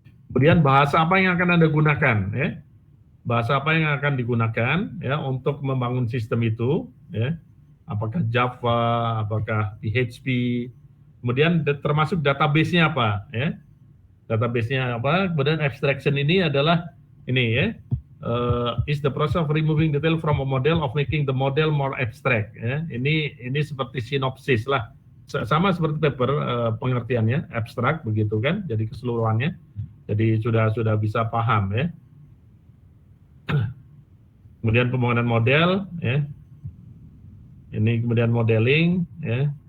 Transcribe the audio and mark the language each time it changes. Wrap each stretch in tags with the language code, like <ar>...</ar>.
<id>Kemudian bahasa apa yang akan Anda gunakan, ya? Bahasa apa yang akan digunakan, ya, untuk membangun sistem itu, ya? Apakah Java, apakah PHP, kemudian termasuk database-nya apa, ya? Database-nya apa? Kemudian abstraction ini adalah ini, ya.</id> <en>Is the process of removing detail from a model of making the model more abstract.</en> <id>Ya. Ini seperti sinopsis lah, sama seperti paper pengertiannya abstrak begitu kan, jadi keseluruhannya, jadi sudah bisa paham ya. Kemudian pembangunan model, ya. Ini kemudian modeling, ya.</id>